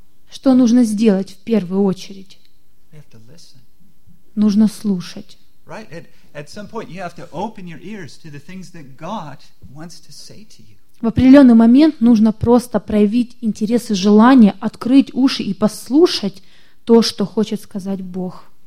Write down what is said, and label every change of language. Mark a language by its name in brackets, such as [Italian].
[Russian] Что нужно сделать в первую очередь? [English] You have to listen. [Russian] Нужно слушать. [English] Right? At some point you have to open your ears to the things that God wants to say to you. [Russian] В определенный момент нужно просто проявить интерес и желание открыть уши и послушать то, что хочет сказать Бог.